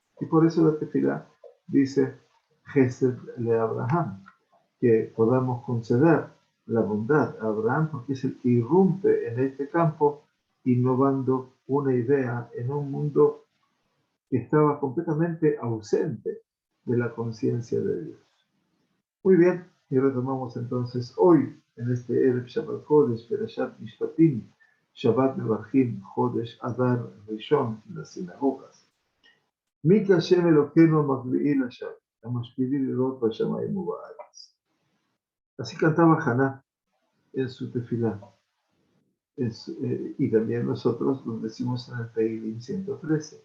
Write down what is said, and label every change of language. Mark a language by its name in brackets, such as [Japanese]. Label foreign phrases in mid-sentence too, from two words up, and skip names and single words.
[Spanish] Y por eso la tefilá dice [Hebrew] חסד לאברהם, [Spanish] que podamos conceder la bondad a Abraham, porque es el que irrumpe en este campo, innovando una idea en un mundo que estaba completamente ausente de la conciencia de Dios. Muy bien, y retomamos entonces hoy, en este [Hebrew] ערב שבת קודש, פרשת משפטים שבת מברכים חודש אדר ראשון, [Spanish] en las sinagogas. [Hebrew] מי כה' אלוקינו המגביהי לשבת המשפילי לראות בשמים ובארץ. [Spanish] Así cantaba Haná en su tefilá. Y también nosotros lo decimos en el Teilim 113.